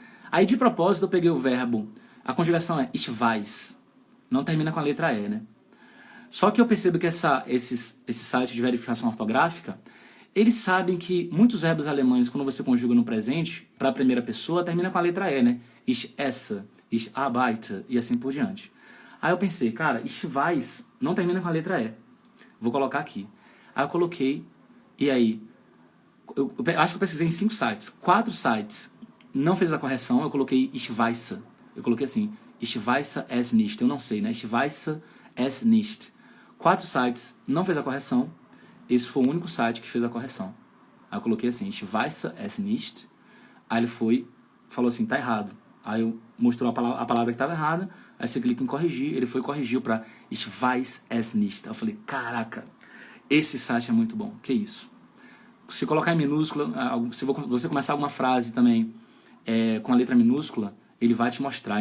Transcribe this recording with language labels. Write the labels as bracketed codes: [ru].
[pt] Aí, de propósito, eu peguei o verbo. A conjugação é [de] ich weiß. [pt] Não termina com a letra E, né? Só que eu percebo que esse site de verificação ortográfica, eles sabem que muitos verbos alemães, quando você conjuga no presente, para a primeira pessoa, termina com a letra E, né? [de] Ich esse, ich arbeite, [pt] e assim por diante. Aí eu pensei, cara, [de] ich weiß [pt] não termina com a letra E. Vou colocar aqui. Aí eu coloquei, e aí, eu acho que eu pesquisei em 5 sites. 4 sites não fez a correção, eu coloquei [de] ich weiß. [pt] Eu coloquei assim, [de] ich weiß es nicht. [pt] Eu não sei, né? [de] Ich weiß es nicht. [pt] 4 sites não fez a correção. Esse foi o único site que fez a correção. Aí eu coloquei assim, [de] ich weiß es nicht. [pt] Aí ele falou assim, tá errado. Aí eu mostrou a palavra que estava errada. Aí você clica em corrigir, ele corrigiu para [de] ich weiß es nicht. [pt] Aí eu falei, caraca, esse site é muito bom. Que isso? Se colocar em minúscula, se você começar alguma frase também com a letra minúscula, ele vai te mostrar.